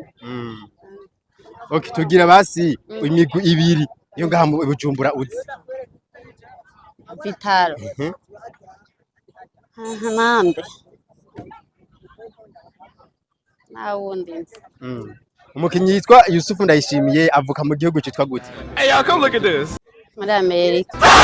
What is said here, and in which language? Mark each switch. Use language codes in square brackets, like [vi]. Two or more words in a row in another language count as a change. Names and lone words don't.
[rn] Okay, tugira basi imigwi ibiri yo ngaha mu Bujumbura uzi. Vitaro. Nande. Na wundi. Umukinyi yitwa Youssuf Ndayishimiye avuka mu gihugu cyitwa gute? [en] Hey, y'all come look at this. [rn] Muri Amerika.